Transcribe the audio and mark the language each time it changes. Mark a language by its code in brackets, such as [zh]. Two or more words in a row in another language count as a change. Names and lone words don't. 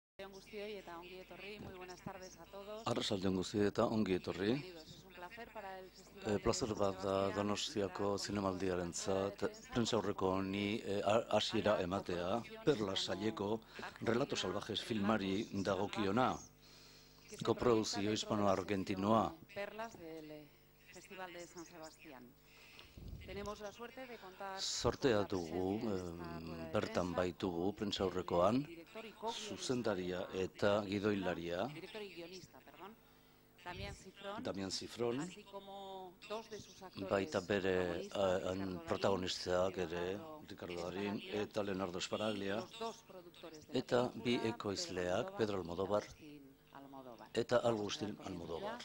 [eu] on guztioi eta ongi etorri. [es] Muy buenas tardes a todos. [eu] Arratsaldeon guztioi eta ongi etorri. Plazer bat da Donostiako zinemaldiarentzat prentsaurreko honi hasiera ematea, Perlas saileko Relatos salvajes filmari dagokiona, koprodukzio hispano-argentinoa. [es] Perlas del Festival de San Sebastián. [eu] Sortea dugu, bertan baitugu prentsaurrekoan, zuzendaria eta gidoilaria, Damián Zifrón, baita bere protagonisteak ere, Ricardo Darín eta Leonardo Sbaraglia, eta bi ekoizleak, Pedro Almodóvar eta Agustín Almodóvar.